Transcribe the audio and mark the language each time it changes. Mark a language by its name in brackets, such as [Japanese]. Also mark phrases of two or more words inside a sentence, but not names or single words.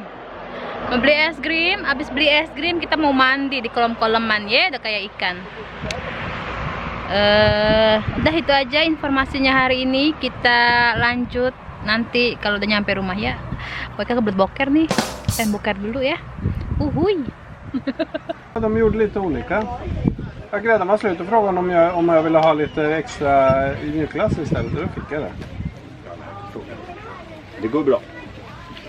[Indonesian] Mau beli es krim, abis beli es krim kita mau mandi di kolam-kolaman ya, udah kayak ikan. Udah itu aja informasinya hari ini. Kita lanjut nanti kalau udah nyampe rumah ya. Pokoknya kebelet boker nih. Pengen boker dulu ya. Uhuy. [Swedish] De gjorde lite olika. Jag gräddade mig slut och frågade om jag ville ha lite extra i mjukglass istället. Då fick jag det. Det går bra.